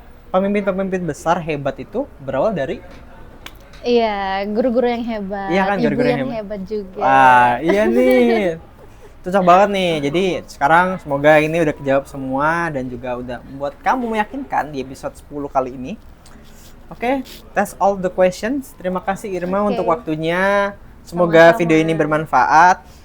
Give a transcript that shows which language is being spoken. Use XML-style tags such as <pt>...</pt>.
<id>Pemimpin-pemimpin besar hebat itu berawal dari Iya, guru-guru yang hebat, iya kan, ibu guru-guru yang hebat juga. Wah, iya nih. Cocok banget nih. Jadi sekarang semoga ini udah kejawab semua dan juga udah membuat kamu meyakinkan di episode 10 kali ini.</id> <en>Oke, that's all the questions.</en> <id>Terima kasih Irma untuk waktunya. Semoga video ini bermanfaat.</id>